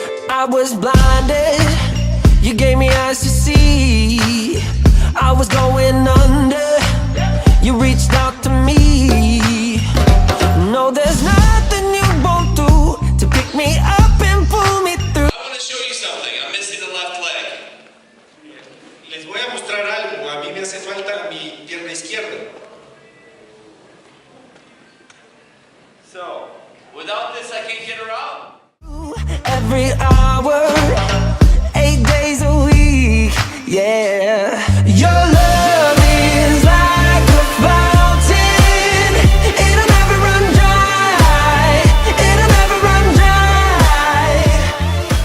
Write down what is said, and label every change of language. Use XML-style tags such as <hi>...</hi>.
<en>I was blinded, you gave me eyes to see. I was going under, you reached out to me. No, there's nothing you won't do to pick me up and pull me through. I want to show you something. I'm missing the left leg.</en> <es>Les voy a mostrar algo. A mí me hace falta mi pierna izquierda.</es> <en>So, without this I can't get her out. Every hour, 8 days a week, yeah. Your love is like a fountain, it'll never run dry, it'll never run dry.</en>